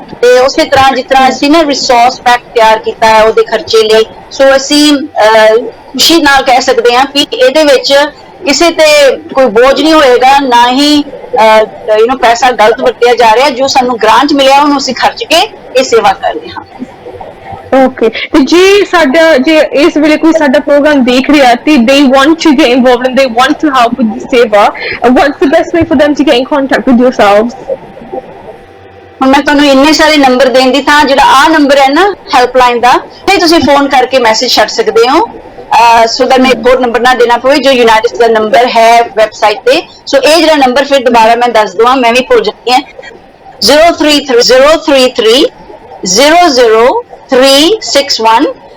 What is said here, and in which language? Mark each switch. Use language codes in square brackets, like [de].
[pa] ਤੇ ਉਸੇ ਤਰ੍ਹਾਂ ਜਿਸ ਤਰ੍ਹਾਂ ਅਸੀਂ ਨਾ ਰਿਸੋਰਸ ਪੈਕ ਤਿਆਰ ਕੀਤਾ ਹੈ ਉਹਦੇ ਖਰਚੇ ਲਈ, ਸੋ ਅਸੀਂ ਖੁਸ਼ੀ ਨਾਲ ਕਹਿ ਸਕਦੇ ਹਾਂ ਕਿ ਇਹਦੇ ਵਿੱਚ ਕਿਸੇ ਤੇ ਕੋਈ ਬੋਝ ਨਹੀਂ ਹੋਏਗਾ, ਨਾ ਹੀ ਪੈਸਾ ਗਲਤ ਵਰਤਿਆ ਜਾ ਰਿਹਾ। ਜੋ ਸਾਨੂੰ ਗ੍ਰਾਂਟ ਮਿਲਿਆ ਉਹਨੂੰ ਅਸੀਂ ਖਰਚ ਕੇ ਇਹ ਸੇਵਾ ਕਰਦੇ ਹਾਂ। ਓਕੇ, ਤੇ ਜੇ ਇਸ ਵੇਲੇ ਕੋਈ ਸਾਡਾ ਪ੍ਰੋਗਰਾਮ ਦੇਖ ਰਿਹਾ ਤੇ [en] they want to get involved and they want to help with the seva, what's the best way for them to get in contact with yourselves? [pa] ਹੁਣ ਮੈਂ ਤੁਹਾਨੂੰ ਇੰਨੇ ਸਾਰੇ ਨੰਬਰ ਦੇਣ ਦੀ ਥਾਂ ਜਿਹੜਾ ਆਹ ਨੰਬਰ ਹੈ ਨਾ ਹੈਲਪਲਾਈਨ ਦਾ, ਇਹ ਤੁਸੀਂ ਫੋਨ ਕਰਕੇ ਮੈਸੇਜ ਛੱਡ ਸਕਦੇ ਹੋ। ਸੋ ਦੈਟ ਮੈਂ ਇੱਕ ਹੋਰ ਨੰਬਰ ਨਾ ਦੇਣਾ ਪਵੇ ਜੋ ਯੂਨਾਈਟਿਡ ਦਾ ਨੰਬਰ ਹੈ ਵੈਬਸਾਈਟ ਤੇ। ਸੋ ਇਹ ਜਿਹੜਾ ਨੰਬਰ ਫਿਰ ਦੁਬਾਰਾ ਮੈਂ ਦੱਸ ਦਵਾਂ, ਮੈਂ ਵੀ ਭੁੱਲ ਜਾਂਦੀ ਹਾਂ, 033-003-00361